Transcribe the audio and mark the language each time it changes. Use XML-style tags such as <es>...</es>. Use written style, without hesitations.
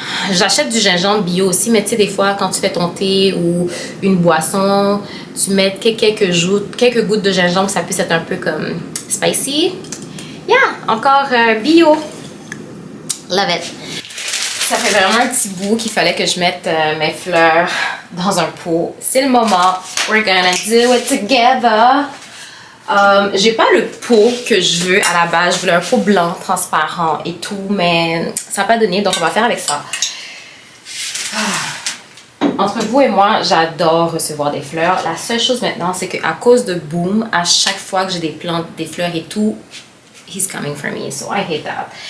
<fr>J'achète du gingembre bio aussi, mais tu sais, des fois, quand tu fais ton thé ou une boisson, tu mets quelques gouttes de gingembre, ça puisse être un peu comme spicy.</fr> <en>Yeah,</en> <fr>encore bio.</fr> <en>Love it.</en> <fr>Ça fait vraiment un petit bout qu'il fallait que je mette mes fleurs dans un pot. C'est le moment.</fr> <en>We're gonna do it together.</en> <fr>J'ai pas le pot que je veux à la base. Je voulais un pot blanc, transparent et tout, mais ça n'a pas donné, donc on va faire avec ça. Entre vous et moi, j'adore recevoir des fleurs. La seule chose maintenant, c'est qu'à cause de Boom, à chaque fois que j'ai des plantes, des fleurs et tout,</fr> <en>he's coming for me, so I hate that.</en>